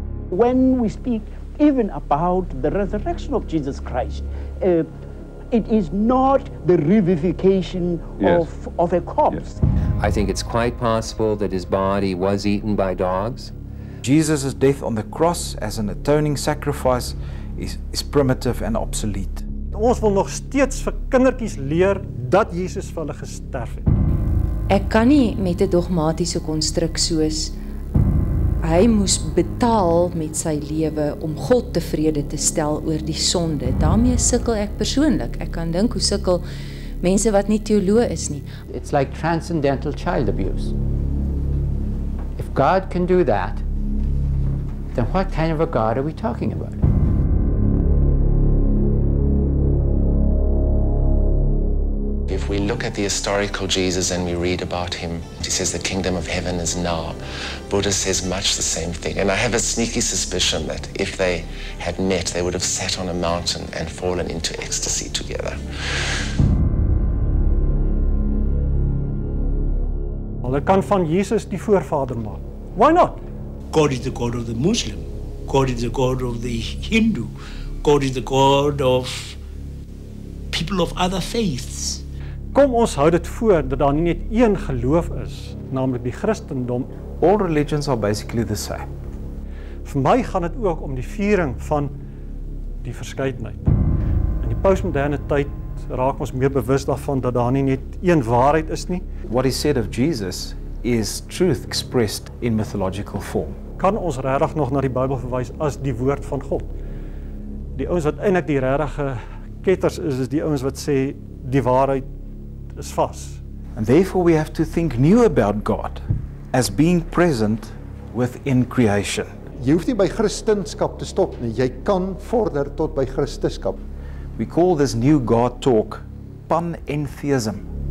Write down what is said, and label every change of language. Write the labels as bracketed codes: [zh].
[en] When we speak even about the resurrection of Jesus Christ, it is not the revivification of a corpse. I think it's quite possible that his body was eaten by dogs. Jesus' death on the cross as an atoning sacrifice is primitive and obsolete. [af] Ons wil nog steeds vir kindertjies leer dat Jesus vir hulle gesterf het. Ek kan nie met 'n dogmatiese konstruk soos hy moes betaal met sy lewe om God tevrede te stel oor die sonde. Daarmee sukkel ek persoonlik. Ek kan dink hoe sukkel mense wat nie teoloë is nie. [en] It's like transcendental child abuse. If God can do that, then what kind of a God are we talking about? If we look at the historical Jesus and we read about him, he says the kingdom of heaven is now. Buddha says much the same thing. And I have a sneaky suspicion that if they had met, they would have sat on a mountain and fallen into ecstasy together. [af] Hulle kan van Jesus die voorvader maak. [en] Why not? God is the God of the Muslim. God is the God of the Hindu. God is the God of people of other faiths. [af] Kom ons hou dit voor dat daar nie net een geloof is, naamlik die Christendom. [en] All religions are basically the same. [af] Vir my gaan dit ook om die viering van die verskeidenheid. In die postmoderne tyd raak ons meer bewus daarvan dat daar nie net een waarheid is nie. [en] What is said of Jesus is truth expressed in mythological form. [af] Kan ons regtig nog na die Bybel verwys as die woord van God? Die ouens wat eintlik die regte ketters is die ouens wat sê die waarheid is vas. [en] And therefore we have to think new about God as being present within creation. [af] Jy hoef nie by Christendom te stop nie. Jy kan vorder tot by Christendom. [en] We call this new God talk panentheism.